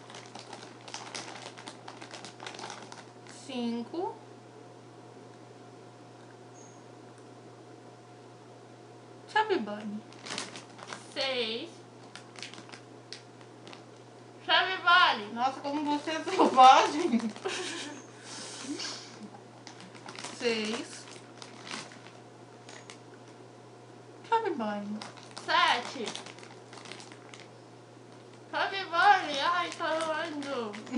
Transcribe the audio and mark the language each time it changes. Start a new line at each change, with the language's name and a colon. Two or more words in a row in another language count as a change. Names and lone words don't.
Portuguese: 5. Chubby Bunny. 6. Chubby Bunny. Nossa, como você é selvagem. 6. Chubby Bunny. 7. Chubby Bunny. Ai, tá doendo.